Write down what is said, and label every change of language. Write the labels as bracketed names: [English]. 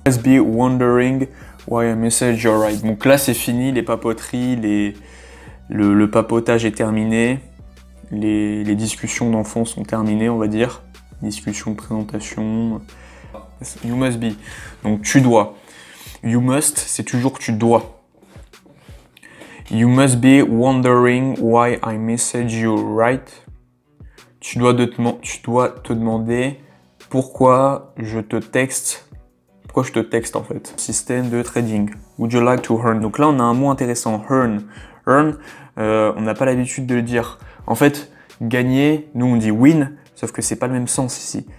[English] Must be wondering why I message you right. [French] Donc là, c'est fini, les papoteries, le papotage est terminé. Les discussions d'enfants sont terminées, on va dire. Discussion de présentation. [English] You must be. [French] Donc tu dois. [English] You must, [French] c'est toujours tu dois. [English] You must be wondering why I message you, right? [French] Tu dois te demander pourquoi je te texte. Pourquoi je te texte en fait. Système de trading. [English] Would you like to earn? [French] Donc là, on a un mot intéressant. Earn. Earn, on n'a pas l'habitude de le dire. En fait, gagner, nous on dit win, sauf que c'est pas le même sens ici.